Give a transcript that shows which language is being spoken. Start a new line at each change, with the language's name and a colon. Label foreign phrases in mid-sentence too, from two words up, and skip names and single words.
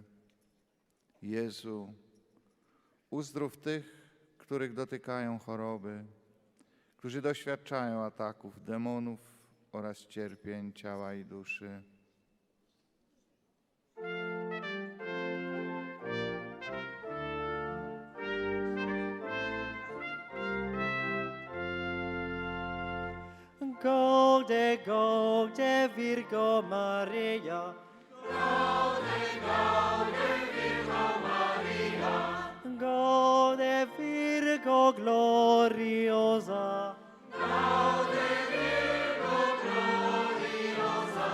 Polish: Jezu, uzdrów tych, których dotykają choroby, którzy doświadczają ataków demonów oraz cierpień ciała i duszy.
Latin: Gaude, gaude, Virgo Maria. Gaude, gaude, Virgo Maria. Gaude, Virgo gloriosa. Gaude, Virgo gloriosa.